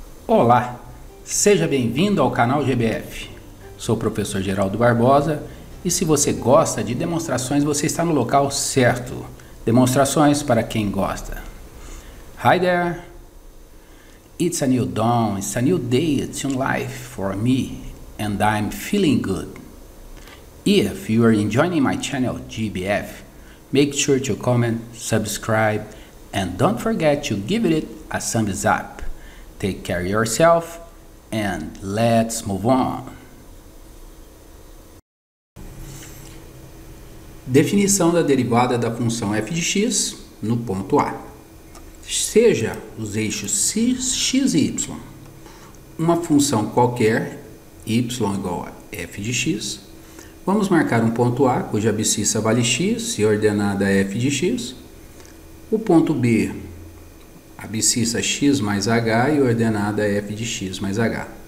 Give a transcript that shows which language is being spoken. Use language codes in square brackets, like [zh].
[pt] Olá, seja bem-vindo ao canal GBF. Sou o professor Geraldo Barbosa e se você gosta de demonstrações, você está no local certo. Demonstrações para quem gosta. [en] Hi there! It's a new dawn, it's a new day, it's new life for me and I'm feeling good. If you are enjoying my channel GBF, make sure to comment, subscribe and don't forget to give it a thumbs up. Take care of yourself and let's move on. [pt] Definição da derivada da função f de x no ponto A. Seja os eixos x e y uma função qualquer, y igual a f de x, vamos marcar um ponto A cuja abscissa vale x e ordenada f de x, o ponto B, abscissa x mais h e ordenada f de x mais h.